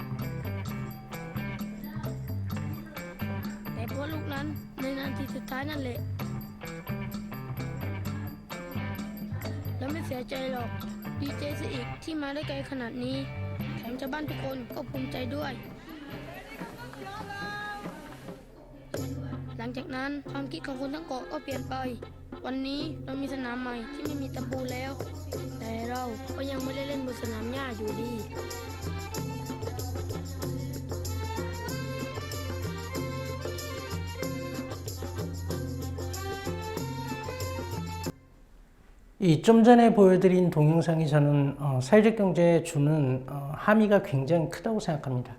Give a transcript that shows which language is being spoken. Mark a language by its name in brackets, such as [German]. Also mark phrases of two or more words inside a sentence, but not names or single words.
[Thai] แต่เพราะลูกนั้นในนาทีสุดท้ายนั่นแหละเราไม่เสียใจหรอกดีใจซะอีกที่มาได้ไกลขนาดนี้แถมชาวบ้านทุกคนก็ภูมิใจด้วยหลังจากนั้นความคิดของคนทั้งเกาะก็เปลี่ยนไปวันนี้เรามีสนามใหม่ที่ไม่มีตะปูแล้ว แต่เราก็ยังไม่ได้เล่นบนสนามหญ้าอยู่ดี [Korean] 이 좀 전에 보여드린 동영상이 저는 사회적 경제에 주는 함의가 굉장히 크다고 생각합니다.